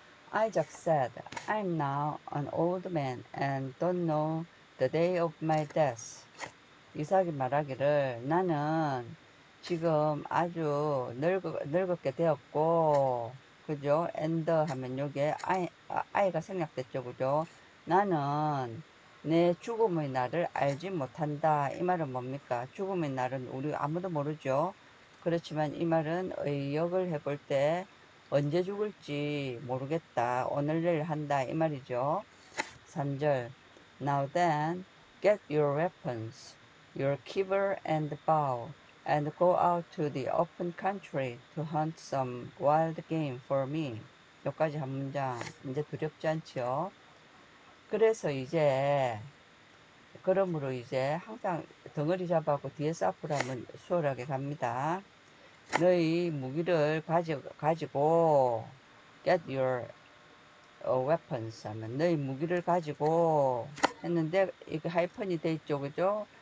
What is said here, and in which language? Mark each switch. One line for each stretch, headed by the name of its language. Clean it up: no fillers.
English: Isaac said, I'm now an old man and don't know the day of my death.
Korean: 이삭이 말하기를, 나는 지금 아주 늙었게 되었고, 그죠? and 하면 요게 아이가 생략됐죠, 그죠? 나는 내 죽음의 날을 알지 못한다. 이 말은 뭡니까? 죽음의 날은 우리 아무도 모르죠. 그렇지만 이 말은 의역을 해볼 때 언제 죽을지 모르겠다. 오늘 내일 한다 이 말이죠.
English: 3절 Now then, get your weapons, your quiver and bow, and go out to the open country to hunt some wild game for me.
Korean: 여기까지 한 문장. 이제 두렵지 않죠? 그래서 이제 그러므로 이제 항상 덩어리 잡아고 뒤에서 앞으로 하면 수월하게 갑니다. 너희 무기를 가지고
English: get your weapons
Korean: 하면 너희 무기를 가지고 했는데 이게 하이펀이 돼 있죠, 그죠?